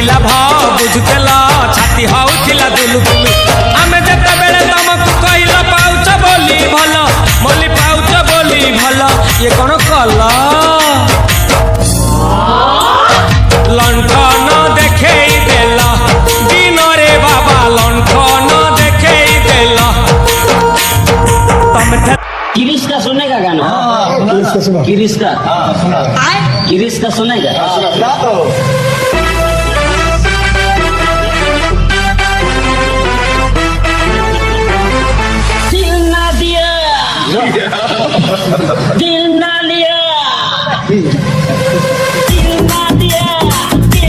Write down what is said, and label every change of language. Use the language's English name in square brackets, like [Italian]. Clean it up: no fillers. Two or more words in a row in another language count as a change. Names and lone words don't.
[Odia] ଲାଭ ବୁଝୁଥିଲ ଛାତି ହଉଥିଲା ଦୁଲୁ ଦୁଲୁ ଆମେ ଯେତେବେଳେ ତମକୁ କହିଲ ପାଉଛ ବୋଲି ଭଲ ବୋଲି ପାଉଛ ବୋଲି ଭଲ ଇଏ କଣ କଲ ଲଣ୍ଠନ ଦେଖେଇ ଦେଲ ଦିନରେ ବାବା ଲଣ୍ଠନ ଦେଖେଇ ଦେଲ ତମେ [Hindi] किरिश का सुनेगा गाना? किरिश का किरिश का सुनेगा? दिल ना दिया दिल ना लिया दिल ना दिया दिल